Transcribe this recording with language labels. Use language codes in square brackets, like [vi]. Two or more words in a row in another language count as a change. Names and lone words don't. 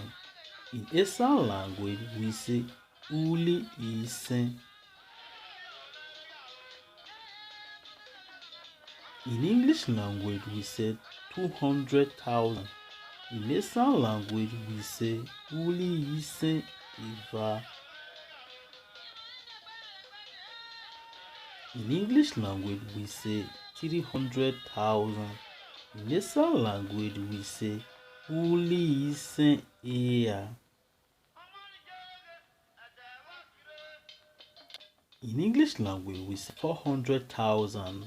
[en] In ESAN language, we say [bin] uli isen. [en] In English language, we say 200,000. In ESAN language, we say [bin] uli isen iva. [en] In English language, we say 300,000. In ESAN language, we say [bin] uli isen eya. [en] In English language, we say 400,000.